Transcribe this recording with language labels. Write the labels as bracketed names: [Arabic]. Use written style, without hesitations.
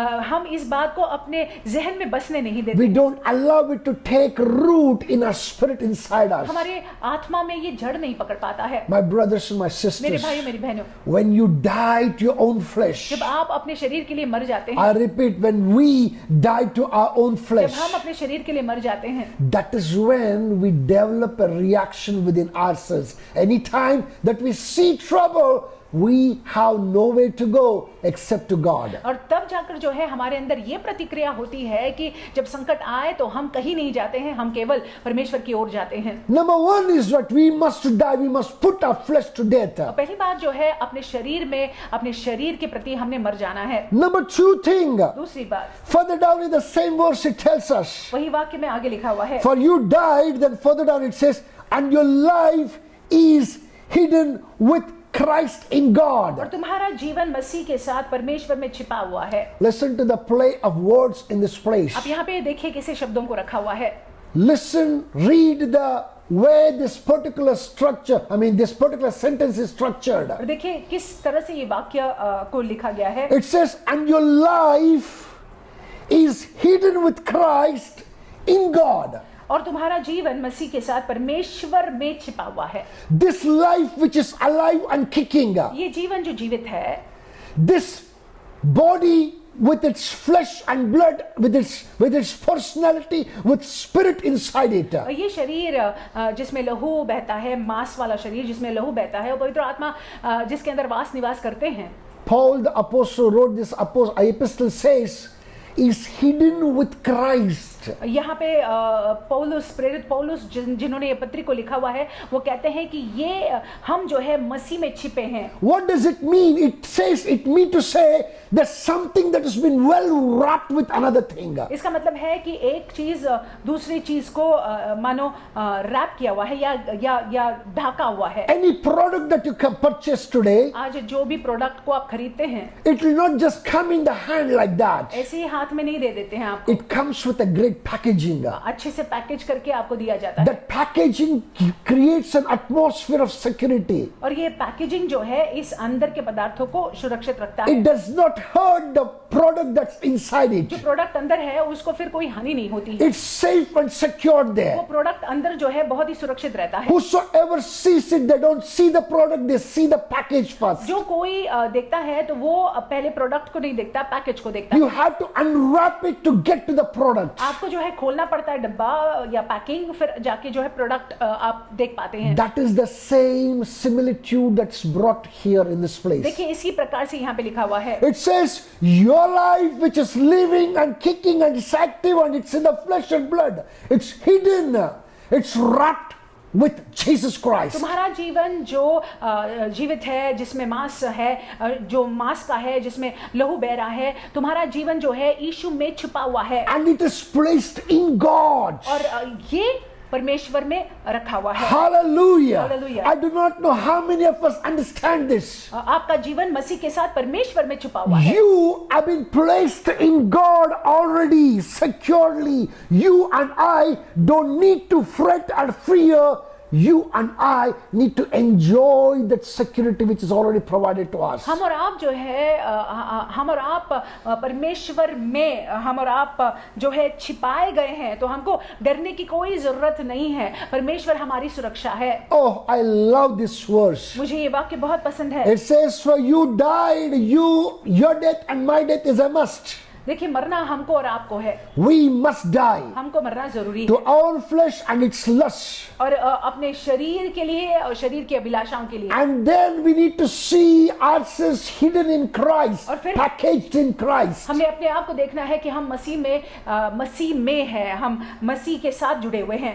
[Hindi] हम इस बात को अपने जहन में बसने नहीं देते। [English] We don't allow it to take root in our spirit inside us. [Hindi] हमारे आत्मा में ये जड़ नहीं पकड़ पाता है। [English] My brothers and my [Hindi] मेरे [English] sisters, [Hindi] भाइयों, मेरी बहनों, [English] when you die to your own flesh, [Hindi] जब आप अपने शरीर के लिए मर जाते हैं, [English] I repeat, when we die to our own [Hindi] जब [English] flesh, [Hindi] हम अपने शरीर के लिए मर जाते हैं, [English] that is when we develop a reaction within ourselves. Anytime that we see trouble, we have nowhere to go except to God. [Hindi] और तब जाकर जो है हमारे अंदर ये प्रतिक्रिया होती है कि जब संकट आए तो हम कहीं नहीं जाते हैं, हम केवल परमेश्वर की ओर जाते हैं। [English] Number one is that we must die, we must put our flesh to death. [Hindi] और पहली बात जो है अपने शरीर में, अपने शरीर के प्रति हमने मर जाना है। [English] Number two thing, [Hindi] दूसरी बात, [English] further down in the same verse it tells us, [Hindi] वही वाक्य में आगे लिखा हुआ है, [English] for you died, then further down it says, and your life is hidden with Christ in [Hindi] और [English] God. [Hindi] तुम्हारा जीवन मसीह के साथ परमेश्वर में छिपा हुआ है। [English] Listen to the play of words in this place. [Hindi] अब यहाँ पे देखिए कैसे शब्दों को रखा हुआ है। [English] Listen, read the way this particular structure, this particular sentence is structured. [Hindi] और देखिए किस तरह से ये वाक्य को लिखा गया है। [English] It says, and your life is hidden with Christ in God. [Hindi] और तुम्हारा जीवन मसीह के साथ परमेश्वर में छिपा हुआ है। [English] This life which is alive and kicking, [Hindi] ये जीवन जो जीवित है, [English] this body with its flesh and blood, with its personality, with spirit inside it. [Hindi] ये शरीर जिसमें लहू बहता है, मांस वाला शरीर जिसमें लहू बहता है, और पवित्र आत्मा जिसके अंदर वास निवास करते हैं। [English] Paul the apostle wrote this epistle, says, is hidden with Christ. [Hindi] यहाँ पे प्रेरित पौलुस जिन्होंने ये पत्री को लिखा हुआ है, वो कहते हैं कि ये हम जो है मसीह में छिपे हैं। [English] What does it mean? It says, it mean to say there's something that has been well wrapped with another thing. [Hindi] इसका मतलब है कि एक चीज दूसरी चीज को मानो रैप किया हुआ है या ढका हुआ है। [English] Any product that you can purchase today, [Hindi] आज जो भी प्रोडक्ट को आप खरीदते हैं, [English] it will not just come in the hand like that. [Hindi] ऐसे ही हाथ में नहीं दे देते हैं आपको। [English] It comes with a great packaging. [Hindi] अच्छे से पैकेज करके आपको दिया जाता है। [English] That packaging creates an atmosphere of security. [Hindi] और ये पैकेजिंग जो है इस अंदर के पदार्थों को सुरक्षित रखता है। [English] It does not hurt the product that's inside it. [Hindi] जो प्रोडक्ट अंदर है उसको फिर कोई हानि नहीं होती है। [English] It's safe and secured [Hindi] वो [English] there. [Hindi] प्रोडक्ट अंदर जो है बहुत ही सुरक्षित रहता है। [English] Whosoever sees it, they don't see the product, they see the package first. [Hindi] जो कोई देखता है तो वो पहले प्रोडक्ट को नहीं देखता, पैकेज को देखता है। [English] You have to unwrap it to get to the product. [Hindi] आपको जो है खोलना पड़ता है डब्बा या पैकिंग, फिर जाके जो है प्रोडक्ट आप देख पाते हैं। [English] That is the same similitude that's brought here in this place. [Hindi] देखिए इसी प्रकार से यहाँ पे लिखा हुआ है। [English] It says, your life which is living and kicking and it's active and it's in the flesh and blood. It's hidden. It's wrapped with Jesus Christ. [Hindi] तुम्हारा जीवन जो जीवित है, जिसमें मांस है, जो मांस का है, जिसमें लहू बह रहा है, तुम्हारा जीवन जो है यीशु में छुपा हुआ है। [English] And it is placed in God. [Hindi] और ये परमेश्वर में रखा हुआ है। [English] Hallelujah. Hallelujah. I do not know how many of us understand this. [Hindi] आपका जीवन मसीह के साथ परमेश्वर में छुपा हुआ है। [English] You have been placed in God already, securely. You and I don't need to fret and fear. You and I need to enjoy that security which is already provided to us. [Hindi] हम और आप जो है हम और आप परमेश्वर में हम और आप जो है छिपाए गए हैं, तो हमको डरने की कोई जरूरत नहीं है। परमेश्वर हमारी सुरक्षा है। [English] Oh, I love this verse. [Hindi] मुझे ये वाक्य बहुत पसंद है। [English] It says, for you died, your death and my death is a must. [Hindi] देखिए मरना हमको और आपको है। [English] We must die [Hindi] हमको मरना जरूरी [English] to [Hindi] है। [English] our flesh and its lusts. [Hindi] और अपने शरीर के लिए और शरीर की अभिलाषाओं के लिए। [English] And then we need to see ourselves hidden in Christ, [Hindi] और फिर [English] packaged in Christ. [Hindi] हमें अपने आप को देखना है कि हम मसीह में हैं, हम मसीह के साथ जुड़े हुए हैं।